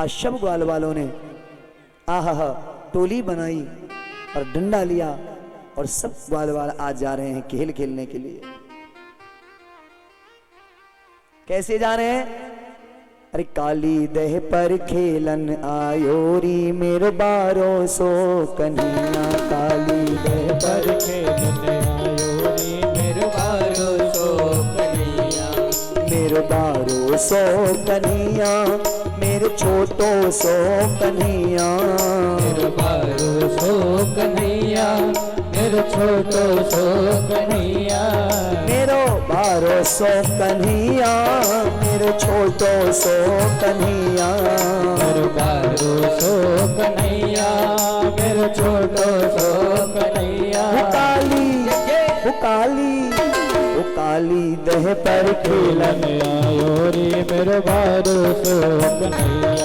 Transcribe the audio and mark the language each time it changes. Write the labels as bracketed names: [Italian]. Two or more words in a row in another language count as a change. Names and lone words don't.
[Hindi] आज सब ग्वाल वालों ने आहा टोली बनाई और डंडा लिया और सब ग्वाल वाल आज जा रहे हैं खेल खेलने के लिए। कैसे जा रहे हैं? [Braj] अरे काली दह पर खेलन आयोरी मेरो बारो सो कन्हैया। काली दह पर खेलन आयोरी मेरो बारो सो कन्हैया। मेरो बारो सो कन्हैया, मेरे छोटो सो कन्हैया। मेरो बारो सो कन्हैया, मेरो छोटो सो कन्हैया। मेरो बारो सो कन्हैया, मेरे छोटो सो कन्हैया। मेरो बारो सो कन्हैया, मेरो छोटो सो कन्हैया। वो काली दह पर खेलन आयो रे मेरो बारो सो कन्हैया।